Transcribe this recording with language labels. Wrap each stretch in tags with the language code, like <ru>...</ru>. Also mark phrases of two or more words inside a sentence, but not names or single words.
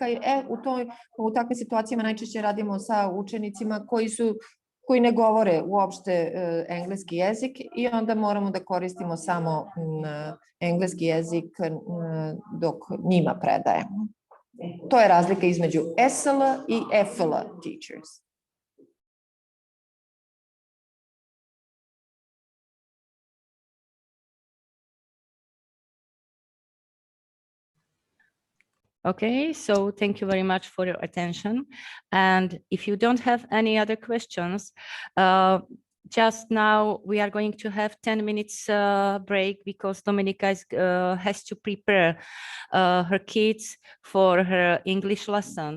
<sr>U takvim situacijama najčešće radimo sa učenicima koji ne govore uopšte engleski jezik i onda moramo da koristimo samo engleski jezik dok njima predajemo. To je razlika između SL i FL teachers.</sr> <en>Okay, so thank you very much for your attention. And if you don't have any other questions, just now we are going to have 10 minutes break because Dominika has to prepare her kids for her English lesson.</en>